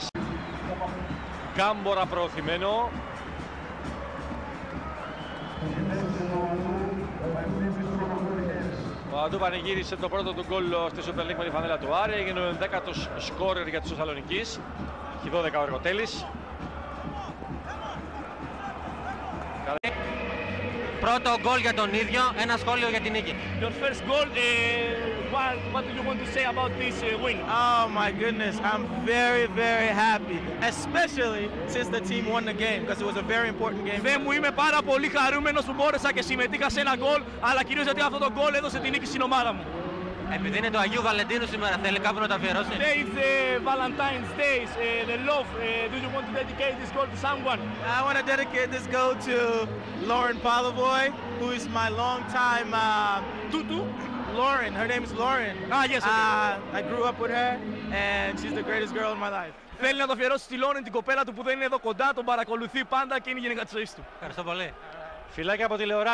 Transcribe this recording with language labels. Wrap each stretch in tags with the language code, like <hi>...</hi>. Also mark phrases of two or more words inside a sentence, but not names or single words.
<el>Κάμπορα προωθημένο. Ο Αντού πανηγύρισε το πρώτο του γκολ στη Super League με τη φανέλα του Άρη. Έγινε ο 11ος σκόρερ για τους Θεσσαλονικείς. Έχει 12 ο Εργοτέλης. Πρώτο γκολ για τον ίδιο, ένα σχόλιο για την νίκη.</el> <en>Your first goal, what do you want to say about this win? Oh my goodness, I'm very happy, especially since the team won the game because it was a very important game.</en> <el>Δε μου, είμαι πάρα πολύ χαρούμενος που μπόρεσα και συμμετείχα σε ένα γκολ, αλλά κυρίως γιατί αυτό το γκολ έδωσε την νίκη στην ομάδα μου. Επειδή είναι το Αγίου Βαλεντίνου σήμερα, θέλει κάπου να το αφιερώσει?</el> <en>Today is Valentine's Day, the love. Do you want to dedicate this goal to someone? I want to dedicate this goal to Lauren Pavlovoy, who is my longtime Tutu? Lauren, her name is Lauren. Ah, yes, okay. I grew up with her and she's the greatest girl in my life.</en> <el>Θέλει να το αφιερώσει στη Lauren, την κοπέλα του που δεν είναι εδώ κοντά, τον παρακολουθεί πάντα και είναι η γυναίκα της ζωής του. Ευχαριστώ πολύ. Φιλάκια από τηλεοράση.</el>